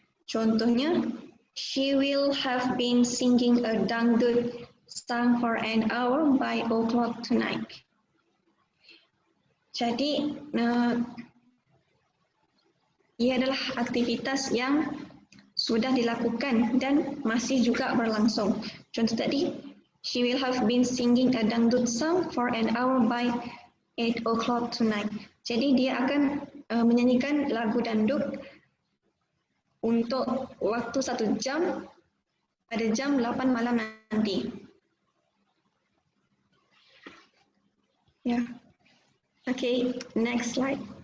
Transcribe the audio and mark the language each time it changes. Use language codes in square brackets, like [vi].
[id] Contohnya, [en] she will have been singing a dangdut song for an hour by o'clock tonight. [id] Jadi, ia adalah aktivitas yang sudah dilakukan dan masih juga berlangsung. Contoh tadi, [en] she will have been singing a dangdut song for an hour by 8 o'clock tonight. [id] Jadi dia akan menyanyikan lagu dangdut untuk waktu 1 jam pada jam 8 malam nanti. [en] Ya. Okay, next slide.